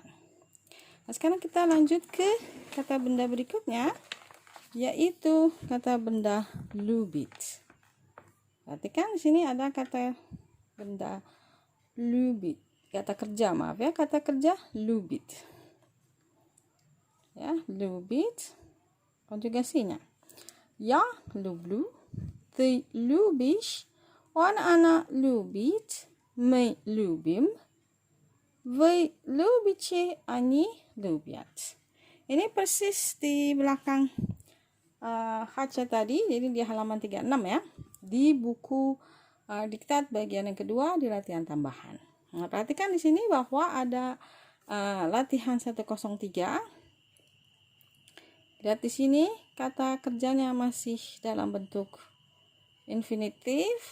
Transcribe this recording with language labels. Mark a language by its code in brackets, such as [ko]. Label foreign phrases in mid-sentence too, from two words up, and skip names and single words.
[id] Nah, sekarang kita lanjut ke kata benda berikutnya, yaitu kata benda lubit. Perhatikan di sini ada kata benda lubit. Kata kerja, maaf ya, kata kerja lubit. Ya, lubit. Konjugasinya. [ru] Я люблю, ты любишь, он она любит, мы любим, вы любите, они любят. [id] Ini persis di belakang Haca tadi, jadi di halaman 36 ya. Di buku diktat bagian yang kedua di latihan tambahan. Nah, perhatikan di sini bahwa ada latihan 103. Lihat di sini kata kerjanya masih dalam bentuk infinitif.